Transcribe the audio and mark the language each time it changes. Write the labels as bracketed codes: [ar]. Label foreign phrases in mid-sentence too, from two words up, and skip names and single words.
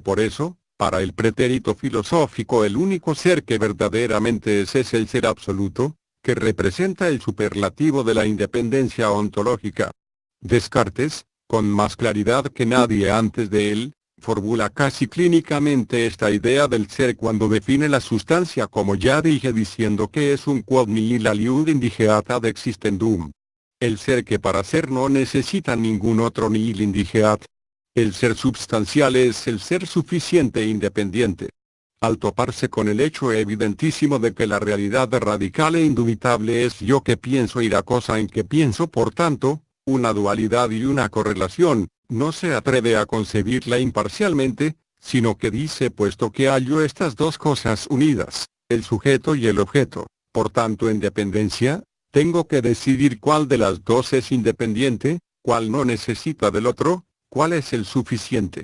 [es] Por eso, para el pretérito filosófico el único ser que verdaderamente es el ser absoluto, que representa el superlativo de la independencia ontológica. Descartes, con más claridad que nadie antes de él, formula casi clínicamente esta idea del ser cuando define la sustancia, como ya dije, diciendo que es un [la] quod nihil aliud indigeat ad existendum. [es] El ser que para ser no necesita ningún otro [la] nihil indigeat. [es] El ser substancial es el ser suficiente e independiente. Al toparse con el hecho evidentísimo de que la realidad radical e indubitable es yo que pienso y la cosa en que pienso, por tanto, una dualidad y una correlación, no se atreve a concebirla imparcialmente, sino que dice puesto que hallo estas dos cosas unidas, el sujeto y el objeto, por tanto en dependencia, tengo que decidir cuál de las dos es independiente, cuál no necesita del otro, cuál es el suficiente.